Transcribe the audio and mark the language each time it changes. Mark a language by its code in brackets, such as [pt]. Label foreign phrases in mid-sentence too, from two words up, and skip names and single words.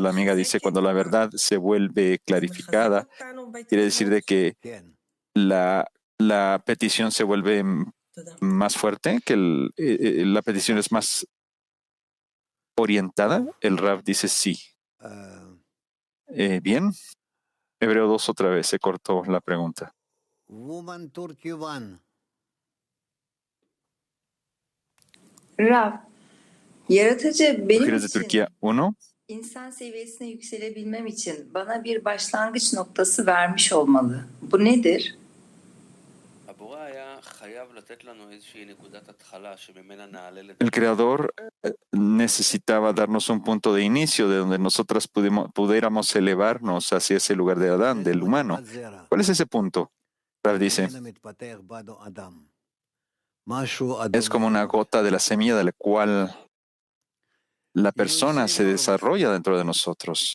[es] La amiga dice, cuando la verdad se vuelve clarificada, quiere decir de que la petición se vuelve más fuerte, que la petición es más orientada. El Rav dice sí. Bien. Hebreo 2 otra vez, se cortó la pregunta. [tr] Rav, Yaratıcı benim [es] Mujeres de [tr] için [es] Turquía 1. [tr] insan seviyesine yükselebilmem için bana bir başlangıç noktası vermiş olmalı. Bu nedir? [es] El Creador necesitaba darnos un punto de inicio de donde nosotras pudiéramos elevarnos hacia ese lugar de Adán, del humano. ¿Cuál es ese punto? Rav dice, es como una gota de la semilla de la cual la persona se desarrolla dentro de nosotros.